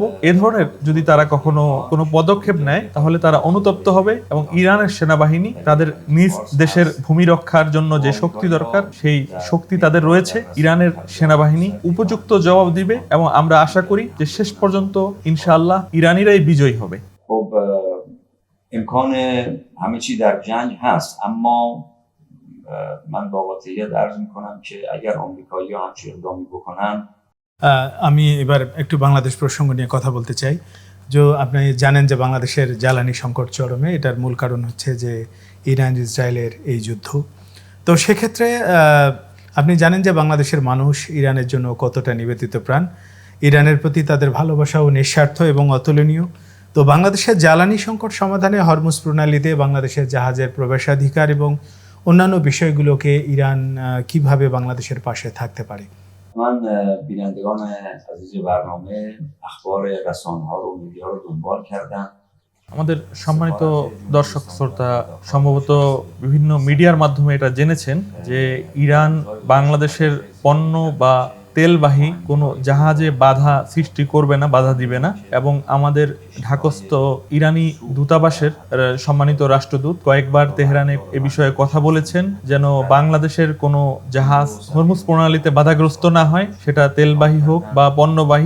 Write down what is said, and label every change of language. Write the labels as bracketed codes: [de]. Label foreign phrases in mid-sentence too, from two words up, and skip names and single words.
[bn] এ ধরনের যদি তারা কখনো কোনো পদক্ষেপ নেয়, তাহলে তারা অনুতপ্ত হবে এবং ইরানের সেনাবাহিনী তাদের নিজ দেশের ভূমি রক্ষার জন্য যে শক্তি দরকার, সেই শক্তি তাদের রয়েছে। ইরানের সেনাবাহিনী উপযুক্ত জবাব দিবে এবং আমরা আশা করি যে শেষ পর্যন্ত [ar] إن شاء الله [bn] ইরানিরাই বিজয়ী হবে। [fa] خب امکان همه چی در جنگ هست، اما من با قاطعیت عرض میکنم که اگر آمریکایی‌ها همچین اقدامی بکنن، [bn] আমি এবার একটু বাংলাদেশ প্রসঙ্গ নিয়ে কথা বলতে চাই। যে আপনি জানেন যে বাংলাদেশের জ্বালানি সংকট চরমে। এটার মূল কারণ হচ্ছে যে ইরান ইসরায়েলের এই যুদ্ধ। তো সেক্ষেত্রে আপনি জানেন যে বাংলাদেশের মানুষ ইরানের জন্য কতটা নিবেদিত প্রাণ, ইরানের প্রতি তাদের ভালোবাসাও নিঃস্বার্থ এবং অতুলনীয়। তো বাংলাদেশের জ্বালানি সংকট সমাধানে হরমুজ প্রণালীতে বাংলাদেশের জাহাজের প্রবেশাধিকার এবং অন্যান্য বিষয়গুলোকে ইরান কিভাবে বাংলাদেশের পাশে থাকতে পারে? [fa] من بینندگان عزیز برنامه اخبار رسانه‌ها رو، میدیا رو دنبال کردم। [bn] আমাদের সম্মানিত দর্শক শ্রোতা সম্ভবত বিভিন্ন মিডিয়ার মাধ্যমে এটা জেনেছেন যে ইরান বাংলাদেশের পণ্য বা তেলবাহী কোনো জাহাজে বাধা সৃষ্টি করবে না, বাধা দিবে না। এবং আমাদের ঢাকস্থ ইরানি দূতাবাসের সম্মানিত রাষ্ট্রদূত কয়েকবার তেহরানে এ বিষয়ে কথা বলেছেন, যেন বাংলাদেশের কোনো জাহাজ হরমুজ প্রণালীতে বাধাগ্রস্ত না হয়, সেটা তেলবাহী হোক বা পণ্যবাহী।